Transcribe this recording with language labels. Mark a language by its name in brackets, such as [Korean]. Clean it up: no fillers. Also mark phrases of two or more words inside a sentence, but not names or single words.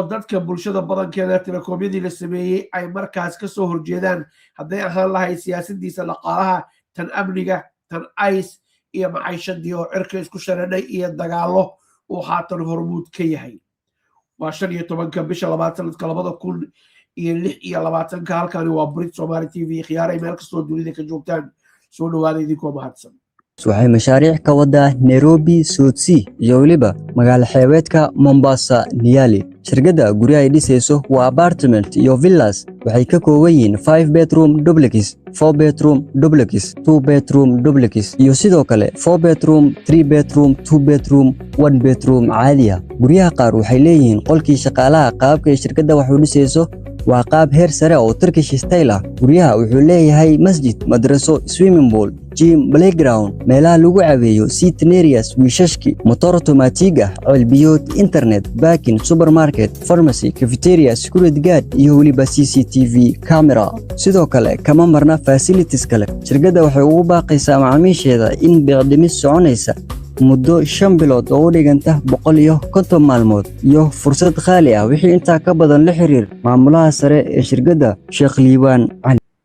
[Somali] dadka bulshada badankeeda telekoomyadii la sameeyey ay markaas ka soo horjeedaan hadday ahaan lahayd siyaasadiisa dhaqaalaha tan amniga tan ice iyo maciishadii oo cirka isku shareedhay iyo dagaalo uu haatan hormuud ka yahay waa 15 bisha 2 sanadka 2026 halkani waa Brit Somali TV khiyaaray meel kastoo dunida ka joogtaan soo dhawaada idinkoo mahadsan waxay mashaariic ka wadaa Nairobi, South Sea iyo waliba magaalo xeebeedka Mombasa, Nyali. Shirkadda guryaha ay dhisayso waa apartment iyo villas waxay ka kooban yihiin [English] 5 bedroom duplex, 4 bedroom duplex, 2 bedroom duplex [Somali] iyo sidoo kale [English] 4 bedroom, 3 bedroom, 2 bedroom, 1 bedroom [Somali] caadi ah. Guryaha qaar waxay leeyihiin qolkii shaqaalaha qaabka shirkadda wax u dhisayso waa qaab heer sare oo [English] Turkish style [Somali] ah. Guryaha wuxuu leeyahay masjid, madraso, [English] swimming pool, gym, playground, [Somali] meelaha lagu caweeyo, [English] sitting areas, wiishashki, motor automatic ah, ceelbiyood, internet, parking, supermarket, pharmacy, cafeteria, security guard [Somali] iyo waliba [English] CCTV camera. [Somali] Sidoo kale kama marna facilities kale. Shirkadda waxay ugu baaqaysaa macaamiisheeda in biicdimis soconaysa muddo 5 bilood oo u dhiganta 150 maalmood iyo fursad qaali ah wixii inta ka badan la xiriir maamulaha sare ee shirkadda Sheekh Liibaan Ali